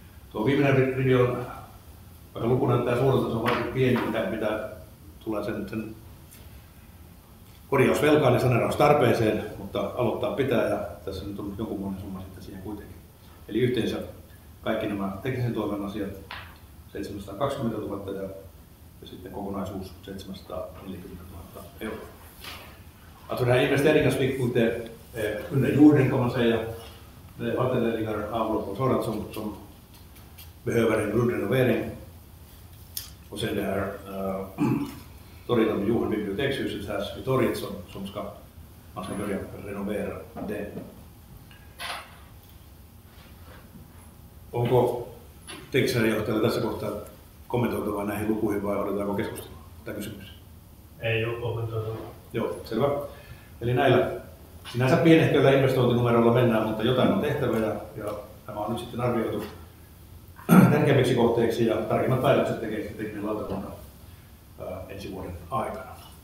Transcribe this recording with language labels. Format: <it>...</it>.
<fi>Tuo viimeinen rivi on, vaikka luku näyttää suurelta, se on varsin pieni, mitä tulee sen korjausvelkaan ja saneeraustarpeeseen, mutta aloittaa pitää ja tässä nyt on jonkunmoinen summa sitten siihen kuitenkin. Eli yhteensä kaikki nämä teknisen toimen asiat 720 000 ja sitten kokonaisuus 740 000 euroa.</fi> <sv>Alltså den här investeringsvikten under jorden kan man säga. Det är vattenledningar, avlopp och sådant som behöver en grundrenovering. Och sen det här torget om Johan bibliotekshuset här vid torget som man ska börja renovera det.</sv> <fi>Onko teknisellä tässä kohtaa kommentoitavaa näihin lukuihin vai odotetaanko keskustelua? Tämä kysymys. Ei ole kommentoitavaa. Joo, selvä. Eli näillä sinänsä pienehköillä investointinumeroilla mennään, mutta jotain on tehtävä ja tämä on nyt sitten arvioitu tärkeimmiksi kohteiksi ja tarkemmat päätökset tekee tekninen lautakunta ensi vuoden aikana.</fi>